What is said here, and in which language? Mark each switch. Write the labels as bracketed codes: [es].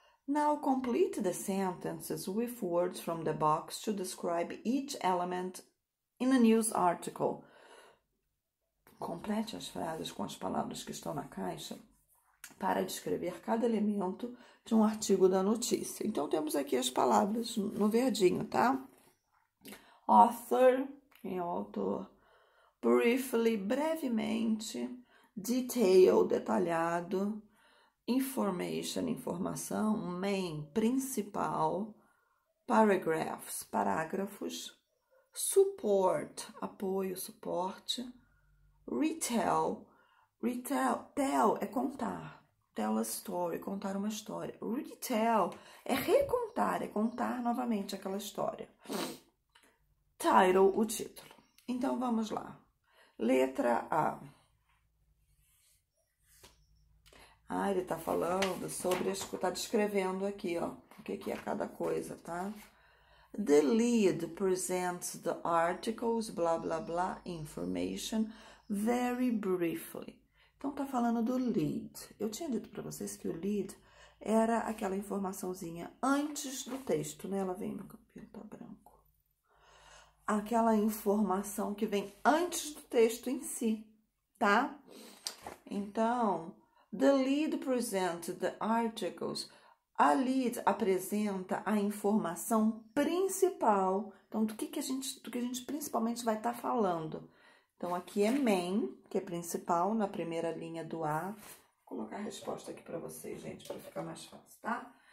[en] Now complete the sentences with words from the box to describe each element in a news article. [pt] Complete as frases com as palavras que estão na caixa para descrever cada elemento de um artigo da notícia. Então, temos aqui as palavras no verdinho, tá? Author, quem é o autor. Briefly, brevemente. Detail, detalhado. Information, informação. Main, principal. Paragraphs, parágrafos. Support, apoio, suporte. Retell, tell é contar. [en] Tell a story, [pt] contar uma história. Retell é recontar, é contar novamente aquela história. Title, o título. Então, vamos lá. Letra A. Ele tá falando sobre, tá descrevendo aqui, ó, o que é cada coisa, tá? [en] The lead presents the articles, blá, blá, blá, information, very briefly. [pt] Então, tá falando do lead. Eu tinha dito para vocês que o lead era aquela informaçãozinha antes do texto, né? Ela vem no papel, tá branco. Aquela informação que vem antes do texto em si, tá? [en] Então, the lead presents the articles. [pt] A lead apresenta a informação principal. Então, do que a gente principalmente vai estar falando. Então, aqui é main, que é principal, na primeira linha do A. Vou colocar a resposta aqui para vocês, gente, para ficar mais fácil, tá?